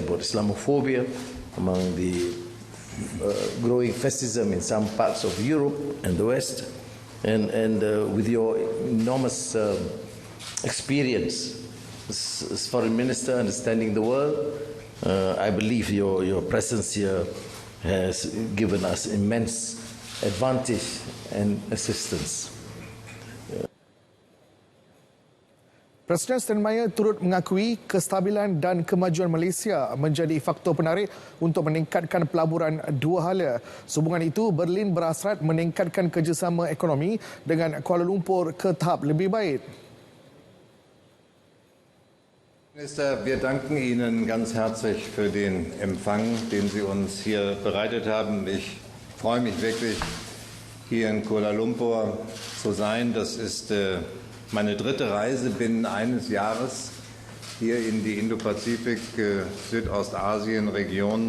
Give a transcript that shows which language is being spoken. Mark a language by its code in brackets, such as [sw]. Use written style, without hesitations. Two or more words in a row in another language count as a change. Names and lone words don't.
[en] about Islamophobia among the growing fascism in some parts of Europe and the West, and with your enormous experience as Foreign Minister understanding the world, I believe your presence here has given us immense advantage and assistance. [ms] Presiden Steinmeier turut mengakui kestabilan dan kemajuan Malaysia menjadi faktor penarik untuk meningkatkan pelaburan dua hala. Sehubungan itu, Berlin berhasrat meningkatkan kerjasama ekonomi dengan Kuala Lumpur ke tahap lebih baik. [de] Minister, wir danken Ihnen ganz herzlich für den Empfang, den Sie uns hier bereitet haben. Ich freue mich wirklich, hier in Kuala Lumpur zu sein. Das ist meine dritte Reise binnen eines Jahres hier in die Indo-Pazifik-Südostasien-Region.